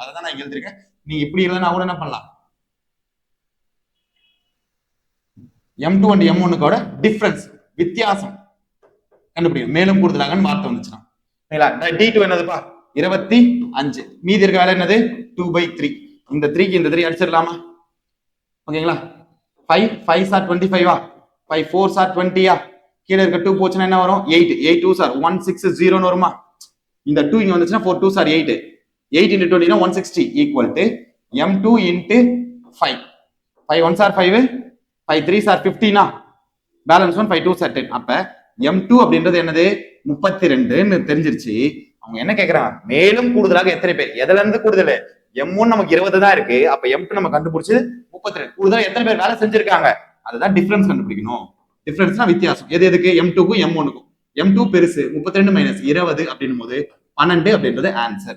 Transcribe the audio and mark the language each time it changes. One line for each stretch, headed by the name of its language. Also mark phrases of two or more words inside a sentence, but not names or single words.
Tamil: அதை தான் நான் எழுதிருக்கேன். நீங்க இப்படி இல்லைன்னா கூட என்ன பண்ணலாம்,
English: M2 and M1
Tamil: டிஃபரன்ஸ் வித்தியாசம் கண்டுபிடிக்கணும். மேலும் கூடுதலாக வார்த்தை வந்துச்சுன்னா D2 என்னதுப்பா 25, மீதி இருக்க வேலை என்னது 2/3. இந்த 3க்கு இந்த 3 அடிச்சிடலாமா, ஓகேங்களா.
English: 5 5s are 25, 5 4s are 20,
Tamil: கீழே இருக்க 2 போச்சுன்னா என்ன வரும் 8,
English: 8 2s are 160
Tamil: வருமா. இந்த 2 இங்க வந்துச்சுன்னா
English: 4 2s are 8, 8 into 20
Tamil: னா 160
English: equal to M2 into 5, 5 1s are 5, 5 3s are 15,
Tamil: பேலன்ஸ் 1,
English: 5 2s are 10.
Tamil: அப்ப M2 அப்படின்றது என்னது 32ன்னு தெரிஞ்சிருச்சு. அவங்க என்ன கேக்குறாங்க, மேலும் கூடுதலாக எத்தனை பேர், எதுல இருந்து கூடுதல், M1 நமக்கு 20 தான் இருக்கு, அப்ப M2 நம்ம கண்டுபிடிச்சு 32, கூடுதலா எத்தனை பேர் வேலை செஞ்சிருக்காங்க, அதுதான் டிஃபரன்ஸ் கண்டுபிடிக்கணும். டிஃபரன்ஸ்னா வித்தியாசம், எது எதுக்கு M2க்கும் M1க்கும். M2 பெருசு 32 மைனஸ் 20 அப்படின்னும் போது 12 அப்படின்றது ஆன்சர்.